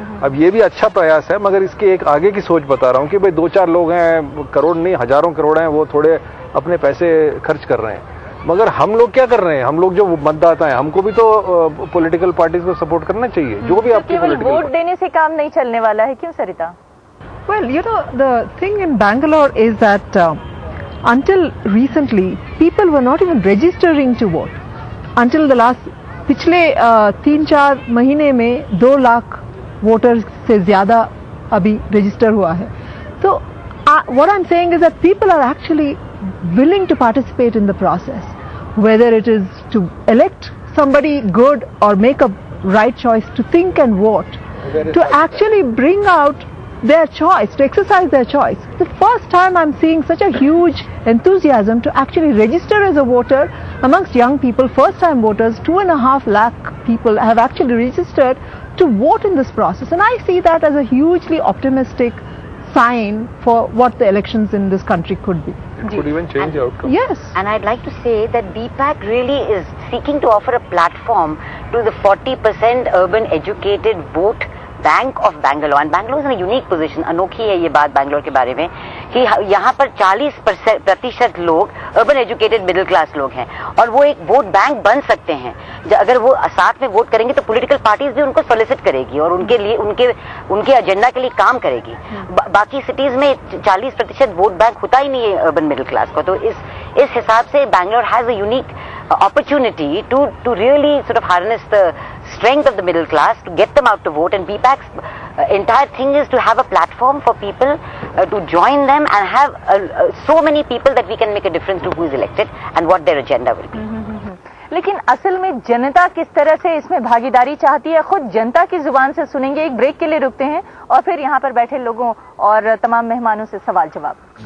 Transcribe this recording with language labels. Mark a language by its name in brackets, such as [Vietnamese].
[Hindi] अब ये भी अच्छा प्रयास है, मगर इसके एक आगे की सोच बता रहा हूं कि भाई 2-4 लोग हैं, करोड़ नहीं हजारों करोड़ हैं, वो थोड़े अपने पैसे खर्च कर रहे हैं, मगर हम लोग क्या कर रहे हैं, हम लोग जो मतदाता हैं हमको भी तो पॉलिटिकल पार्टीज को सपोर्ट करना चाहिए, जो भी आपकी पॉलिटिकल वोट देने से काम नहीं चलने वाला है, क्यों सरिता? [English] Well, you know, the thing in Bangalore is that until recently, people were not even registering to vote. Until the last, [Hindi] पिछले 3-4 महीने में 2 लाख वोटर्स से ज्यादा अभी रजिस्टर हुआ है। [English] तो what I'm saying is that people are actually willing to participate in the process, whether it is to elect somebody good or make a right choice, to think and vote, to actually bring out their choice, to exercise their choice. The first time I'm seeing such a huge enthusiasm to actually register as a voter amongst young people, first time voters, 2.5 lakh people have actually registered to vote in this process, and I see that as a hugely optimistic sign for what the elections in this country could be. It could even change the outcome. Yes. And I'd like to say that BPAC really is seeking to offer a platform to the 40% urban educated vote bank of Bangalore, and Bangalore in unique position, [Hindi] अनोखी है ये बात बैंगलोर के बारे में कि यहाँ पर 40% लोग अर्बन एजुकेटेड मिडिल क्लास लोग हैं, और वो एक वोट बैंक बन सकते [English] हैं। [Hindi] अगर वो साथ में वोट करेंगे तो पॉलिटिकल पार्टीज भी उनको सोलिसिट करेगी और उनके लिए उनके एजेंडा के लिए काम करेगी। बाकी सिटीज में 40% वोट बैंक होता ही नहीं है अर्बन मिडिल क्लास को, तो इस हिसाब से [English] Bangalore has a unique opportunity to really sort of harness the strength of the middle class to get them out to vote, and BPAC's entire thing is to have a platform for people to join them and have so many people that we can make a difference to who is elected and what their agenda will be. [Hindi] लेकिन असल में जनता किस तरह से इसमें भागीदारी चाहती है, खुद जनता की जुबान से सुनेंगे। एक ब्रेक के लिए रुकते हैं और फिर यहाँ पर बैठे लोगों और तमाम मेहमानों से सवाल जवाब।